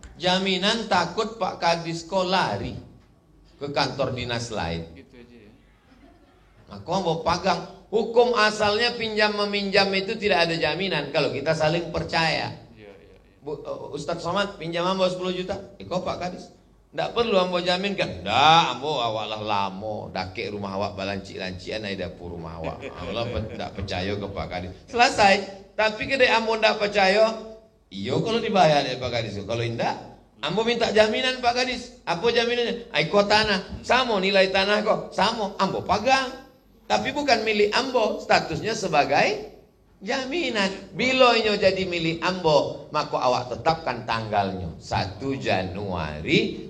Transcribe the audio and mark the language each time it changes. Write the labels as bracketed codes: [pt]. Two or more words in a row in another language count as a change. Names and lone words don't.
[id] Jaminan takut Pak Kadis kok lari ke kantor dinas lain. Gitu aja ya. Maka mau pegang. Hukum asalnya pinjam meminjam itu tidak ada jaminan kalau kita saling percaya. Iya. Ustadz Somad pinjam ambo 10 juta. Kok Pak Kadis? Tidak perlu ambo jamin kan? Tidak, [min] ambo awak lah lamo. Dake rumah awak balancik-lancian ada dapur rumah awak. [id] Allah tidak percaya ke Pak Kadis. Selesai. Tapi kedai ambo tidak percaya. Iyo kalau dibayar ya Pak Kadis. Kalau tidak, ambo minta jaminan Pak Kadis. Apa jaminannya? Aiko tanah. Sama nilai tanah kok. Sama. Ambo pegang. Tapi bukan milik ambo. Statusnya sebagai jaminan. Bila ini jadi milik ambo, maka awak tetapkan tanggalnya 1 Januari.